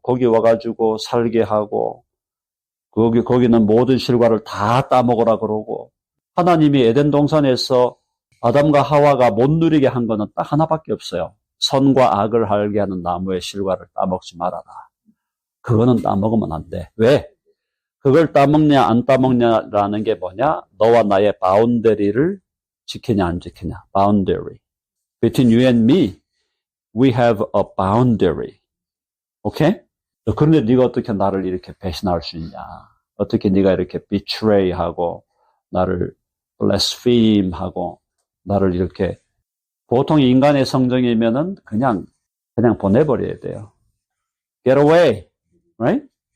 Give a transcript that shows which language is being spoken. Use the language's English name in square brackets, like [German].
[Korean] 거기 와가지고 살게 하고 거기는 모든 실과를 다 따먹으라 그러고 하나님이 에덴 동산에서 아담과 하와가 못 누리게 한 거는 딱 하나밖에 없어요. 선과 악을 알게 하는 나무의 실과를 따먹지 말아라. 그거는 따먹으면 안 돼. 왜? 그걸 따먹냐 안 따먹냐라는 게 뭐냐? 너와 나의 바운더리를 지키냐 안 지키냐. [English] boundary. Between you and me, we have a boundary. [Korean] 오케이? 그런데 네가 어떻게 나를 이렇게 배신할 수 있냐? 어떻게 네가 이렇게 betray하고 나를 blaspheme하고 나를 이렇게 보통 인간의 성정이면은 그냥 보내버려야 돼요. [English] Get away, right?